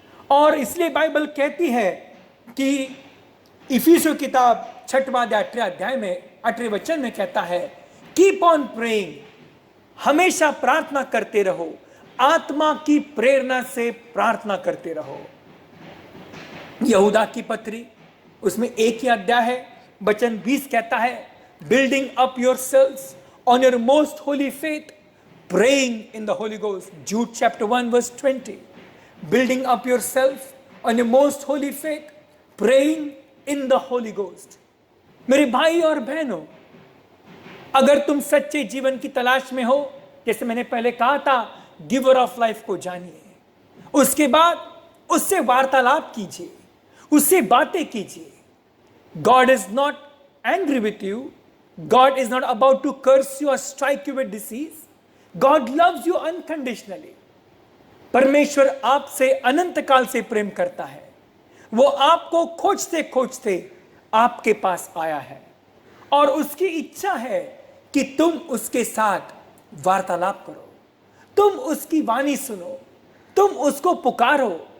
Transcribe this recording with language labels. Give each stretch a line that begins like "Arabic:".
Hindi: और इसलिए बाइबल कहती है कि इफिसियों किताब 6वां अध्याय में 8वें वचन में कहता है,
English: keep on praying,
Hindi: हमेशा प्रार्थना करते रहो, आत्मा की प्रेरणा से प्रार्थना करते रहो। यहूदा की पत्री उसमें 1 ही अध्याय है, वचन 20 कहता है,
English: Building up yourselves on your most holy faith, praying in the Holy Ghost. Jude chapter 1 verse 20. Building up yourself on your most holy faith, praying in the Holy Ghost.
Hindi: मेरे भाई और बहनों, अगर तुम सच्चे जीवन की तलाश में हो, जैसे मैंने पहले कहा था, गिवर ऑफ लाइफ को जानिए, उसके बाद उससे वार्तालाप कीजिए, उससे बातें कीजिए।
English: God is not angry with you. God is not about to curse you or strike you with disease. God loves you unconditionally.
Hindi: परमेश्वर आपसे अनंत काल से प्रेम करता है। वो आपको खोजते खोजते आपके पास आया है और उसकी इच्छा है कि तुम उसके साथ वार्तालाप करो, तुम उसकी वाणी सुनो, तुम उसको पुकारो।